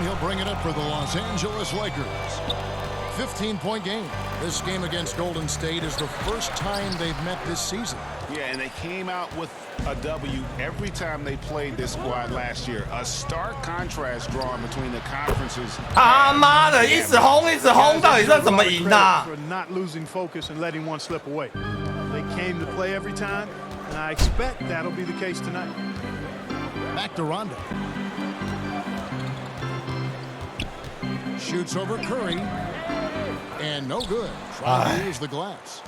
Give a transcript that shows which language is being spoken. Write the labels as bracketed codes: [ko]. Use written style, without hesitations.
[en] He'll bring it up for the Los Angeles Lakers. 15-point game. This game against Golden State is the first time they've met this season. Yeah, and they came out with a W every time they played this squad last year. A stark contrast drawn between the conferences. [zh] 他妈的，一直轰，一直轰，到底是怎么赢的？ [en] For not losing focus and letting one slip away. They came to play every time, and I expect that'll be the case tonight. Back to Rondo. Shoots over Curry. And no good. Trying to use the glass.